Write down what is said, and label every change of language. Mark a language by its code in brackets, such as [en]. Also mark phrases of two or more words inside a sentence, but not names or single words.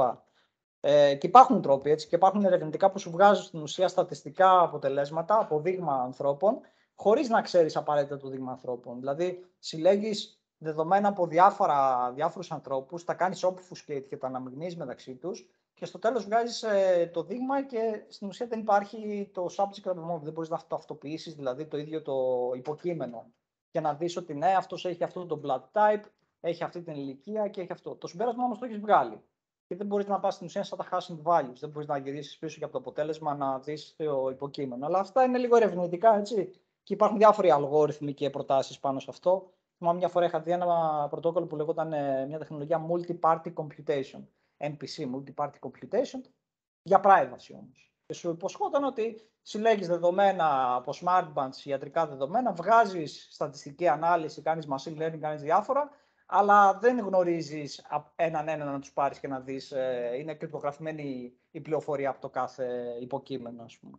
[el] Και υπάρχουν τρόποι έτσι, και υπάρχουν ερευνητικά που σου βγάζουν στην ουσία στατιστικά αποτελέσματα από δείγμα ανθρώπων, χωρίς να ξέρεις απαραίτητα το δείγμα ανθρώπων. Δηλαδή, συλλέγεις δεδομένα από διάφορους ανθρώπους, τα κάνεις obfuscate και τα αναμειγνύεις μεταξύ τους και στο τέλος βγάζεις το δείγμα και στην ουσία δεν υπάρχει το [en] subject above. [el] Δεν μπορείς να το αυτοποιήσεις, δηλαδή το ίδιο το υποκείμενο και να δεις ότι ναι, αυτός έχει αυτό το [en] blood type, [el] έχει αυτή την ηλικία και έχει αυτό. Το συμπέρασμα όμως το έχεις βγάλει. Και δεν μπορείς να πας στην ουσία σαν τα [en] hashing values. [el] Δεν μπορείς να γυρίσεις πίσω και από το αποτέλεσμα να δεις το υποκείμενο. Αλλά αυτά είναι λίγο ερευνητικά, έτσι. Και υπάρχουν διάφοροι αλγόριθμοι και προτάσεις πάνω σε αυτό. Θυμάμαι μια φορά είχα δει ένα πρωτόκολλο που λεγόταν μια τεχνολογία [en] multi-party computation. MPC, multi-party computation, [el] για privacy όμως. Και σου υποσχόταν ότι συλλέγεις δεδομένα από [en] smart bands, [el] ιατρικά δεδομένα, βγάζεις στατιστική ανάλυση, κάνεις [en] machine learning, [el] κάνεις διάφορα, αλλά δεν γνωρίζεις έναν να τους πάρεις και να δεις, είναι κρυπτογραφημένη η πληροφορία από το κάθε υποκείμενο, ας πούμε.